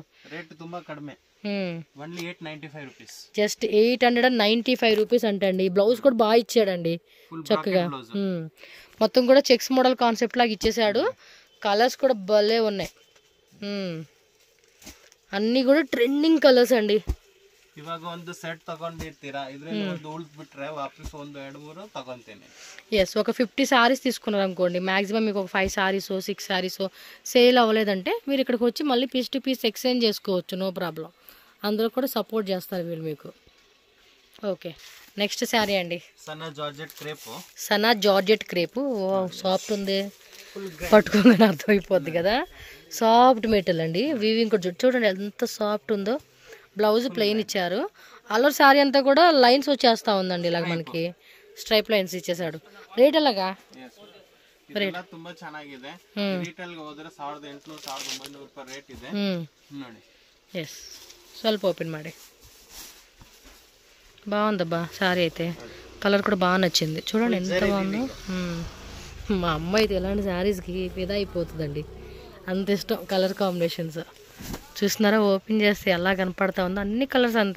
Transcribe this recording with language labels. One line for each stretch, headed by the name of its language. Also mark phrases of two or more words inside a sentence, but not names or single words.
Kannada: రేట్ ತುಂಬಾ కడిమే,
English: only 895 rupees. just 895 rupees
Telugu: అంటండి. బ్లౌజ్ కూడా బాగా ఇచ్చాడండి చక్కగా. మొత్తం కూడా
English: checks model concept
Telugu: లాగా ఇచ్చేసాడు. కలర్స్ కూడా భలే ఉన్నాయి. అన్నీ కూడా
English: trending colours
Telugu: అండి.
Kannada: ಇವಾಗ ಒಂದು ಸೆಟ್ ತಗೊಂಡಿರ್ತೀರಾ, ಇದರಲ್ಲಿ ಒಂದು ಉಳಿದು ಬಿಟ್ರೆ ವಾಪಸ್ ಒಂದು 2-3 ತಗೊಂತೇನೆ.
Telugu: ఎస్, ఒక 50 సారీస్ తీసుకున్నారు అనుకోండి, మాక్సిమం మీకు ఒక 5 సారీస్ 6 సారీస్ సేల్ అవ్వలేదంటే మీరు ఇక్కడికి వచ్చి మళ్ళీ
English: piece to piece exchange
Telugu: చేసుకోవచ్చు,
English: no problem.
Telugu: అందులో కూడా సపోర్ట్ చేస్తారు వీళ్ళు మీకు. ఓకే,
English: next saree
Telugu: అండి, సన్నా
English: georgette crepe.
Telugu: సన్నా
English: georgette crepe.
Telugu: సాఫ్ట్ ఉంది, పట్టుకోగానే అర్థమైపోద్ది కదా.
English: soft material
Telugu: అండి. వీవింగ్ కూడా చూడండి ఎంత సాఫ్ట్ ఉందో. బ్లౌజ్ ప్లెయిన్ ఇచ్చారు. అల్లర్ శారీ అంతా కూడా లైన్స్ వచ్చేస్తా ఉందండి, ఇలాగ మనకి
English: stripe lines
Telugu: ఇచ్చేసాడు. రేట్ ఎలాగా?
Kannada: ರೇಟ್ ತುಂಬಾ ಚೆನ್ನಾಗಿದೆ. ರಿಟೇಲ್ ಗೆ ಹೋದ್ರೆ 1800-1900 ರೂಪಾಯಿ ರೇಟ್ ಇದೆ ನೋಡಿ.
Telugu: ఎస్,
Kannada: ಸ್ವಲ್ಪ ఓపెన్ ಮಾಡಿ.
Telugu: బాగుందబ్బా శారీ అయితే. కలర్ కూడా బాగా నచ్చింది. చూడండి ఎంత బాగుందో. మా అమ్మ అయితే ఎలాంటి శారీస్కి ఫిదా అయిపోతుందండి, అంత ఇష్టం
English: colour combinations.
Telugu: చూస్తున్నారా ఓపెన్ చేస్తే ఎలా కనపడతా ఉందో, అన్ని కలర్స్ అంతే.